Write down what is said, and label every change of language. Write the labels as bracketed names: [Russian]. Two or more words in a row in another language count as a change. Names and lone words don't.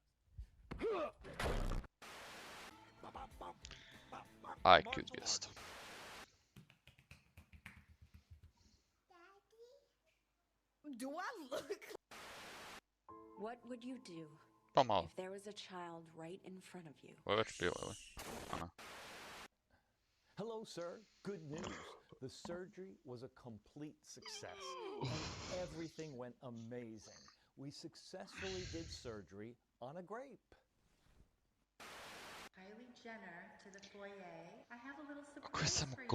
[Croatian] Aj, cute gesto. [English] Do I look? What would you do [Croatian] Pa malo. [English] if there was a child right in front of you? [Croatian] Ovo je već bilo, ili? Aha. [English] Hello, sir. Good news. The surgery was a complete success, and everything went amazing. We successfully did surgery on a grape. Kylie Jenner to the foyer. I have a little [Croatian] Kako je [English] surprise [Croatian] samo [English] for you.